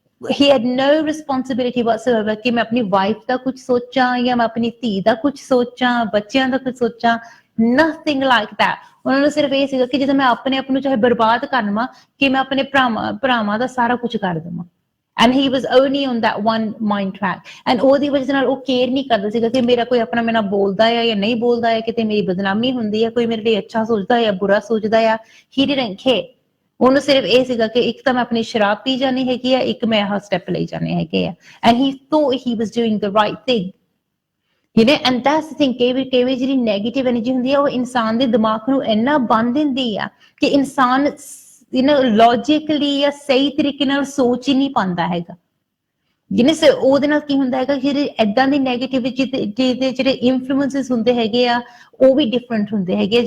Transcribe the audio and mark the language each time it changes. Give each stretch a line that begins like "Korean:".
English: he had no responsibility whatsoever
Punjabi: ਕਿ ਮੈਂ ਆਪਣੀ ਵਾਈਫ ਦਾ ਕੁਝ ਸੋਚਾਂ ਜਾਂ ਮੈਂ ਆਪਣੀ ਧੀ ਦਾ ਕੁਝ ਸੋਚਾਂ, ਬੱਚਿਆਂ ਦਾ ਕੁਝ ਸੋਚਾਂ,
English: nothing like that।
Punjabi: ਉਹਨਾਂ ਨੂੰ ਸਿਰਫ ਇਹ ਸੀਗਾ ਕਿ ਜਦੋਂ ਮੈਂ ਆਪਣੇ ਆਪ ਨੂੰ ਚਾਹੇ ਬਰਬਾਦ ਕਰ ਲਵਾਂ ਕਿ ਮੈਂ ਆਪਣੇ ਭਰਾਵਾਂ ਦਾ ਸਾਰਾ ਕੁਝ ਕਰ ਦੇਵਾਂ।
English: And he was only on that one mind track।
Punjabi: And ਉਹਦੀ ਵਜ੍ਹਾ ਨਾਲ ਉਹ ਕੇਅਰ ਨਹੀਂ ਕਰਦਾ ਸੀਗਾ ਕਿ ਮੇਰਾ ਕੋਈ ਆਪਣਾ ਮੇਰੇ ਨਾਲ ਬੋਲਦਾ ਹੈ ਜਾਂ ਨਹੀਂ ਬੋਲਦਾ ਹੈ, ਕਿਤੇ ਮੇਰੀ ਬਦਨਾਮੀ ਹੁੰਦੀ ਹੈ, ਕੋਈ ਮੇਰੇ ਲਈ ਅੱਛਾ ਸੋਚਦਾ ਹੈ ਬੁਰਾ ਸੋਚਦਾ ਹੈ।
English: he didn't care।
Punjabi: ਉਹਨੂੰ ਸਿਰਫ ਇਹ ਸੀਗਾ ਕਿ ਇੱਕ ਤਾਂ ਮੈਂ ਆਪਣੀ ਸ਼ਰਾਬ ਪੀ ਜਾਣੀ ਹੈਗੀ ਆ, ਇੱਕ ਮੈਂ ਆਹ ਸਟੈਪ ਲਈ ਜਾਣੇ ਹੈਗੇ ਆ।
English: And he thought he was doing the right thing। and that's the thing।
Punjabi: ਕਈ ਵਾਰੀ ਜਿਹੜੀ ਨੈਗੇਟਿਵ ਐਨਰਜੀ ਹੁੰਦੀ ਹੈ ਉਹ ਇਨਸਾਨ ਦੇ ਦਿਮਾਗ ਨੂੰ ਇੰਨਾ ਬੰਨ ਦਿੰਦੀ ਆ ਕਿ ਇਨਸਾਨ ਲੌਜੀਕਲੀ ਜਾਂ ਸਹੀ ਤਰੀਕੇ ਨਾਲ ਸੋਚ ਹੀ ਨਹੀਂ ਪਾਉਂਦਾ ਹੈਗਾ। ਉਹਦੇ ਨਾਲ ਕੀ ਹੁੰਦਾ ਹੈਗਾ, ਜਿਹੜੇ ਏਦਾਂ ਦੀ ਨੈਗੇਟਿਵਿਟੀ ਦੇ ਜਿਹੜੇ ਇਨਫਲੂਐਂਸਸ ਹੁੰਦੇ ਹੈਗੇ ਆ ਉਹ ਵੀ ਡਿਫਰੈਂਟ ਹੁੰਦੇ ਹੈਗੇ ਆ।